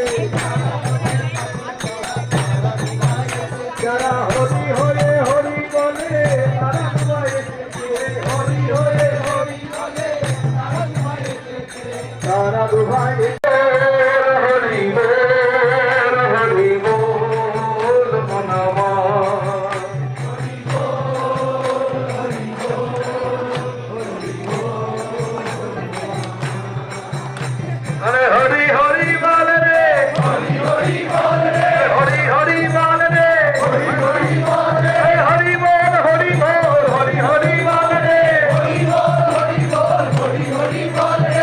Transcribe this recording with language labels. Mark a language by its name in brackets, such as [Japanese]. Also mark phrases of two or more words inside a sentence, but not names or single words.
[Bangla] যারা হরি হরে হরি বলে তারা দুয়ার এসেছে, হরি হরে হরি বলে তারা দুয়ার এসেছে। হরি বল মনামা [Hindi] अरे हरि हरि बोल रे, हरि हरि बोल रे, हरि हरि बोल रे, हरि हरि बोल रे, हरि बोल हरि बोल, हरि हरि बोल रे, हरि बोल हरि बोल, हरि हरि बोल रे।